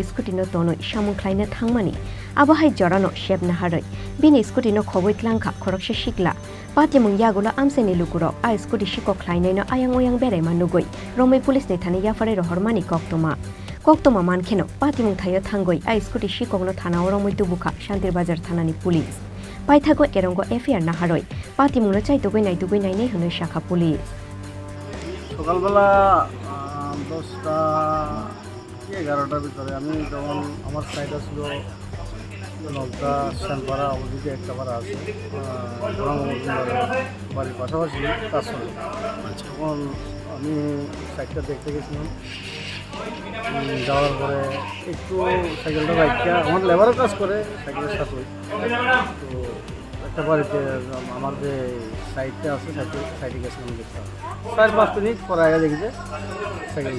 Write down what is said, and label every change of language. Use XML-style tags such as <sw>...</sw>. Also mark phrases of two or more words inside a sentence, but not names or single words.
<trp>scooty no tonoi samung khlaina thangmani abo hai jorano shebna haroi bini scooty no khoboi tlangkha khoroksa shikla patimung yagola amsaini lukuro a scooty shikok khlainai no ayang oyang berai manugoi romai police ni thane yafare rohormani koktoma mankheno patimung thayo thangoi a scooty shikok no thana oromoi tubukha Shantir Bazar thanani police paithago erongo FIR na haroi patimung no chaitugoi nai nei hunoi shakha police</trp> <bn>সকালবেলা 10টা 11টার ভিতরে আমি যখন আমার সাইডে ছিল নগদা শ্যামপাড়া অবদিকে একটা পাড়া আছে বাড়ির পাশাপাশি কাজ চলে তখন আমি সাইডটা দেখতে গেছিলাম যাওয়ার পরে একটু সাইকেলটা বাইকটা আমার লেবারও কাজ করে সাইকেলের সাথে তো একটা বাড়িতে আমার যে সাইডটা আছে সাইডে গেছিলাম দেখতে 4-5 মিনিট পরে আগে দেখি যে সাইকেলটা</bn>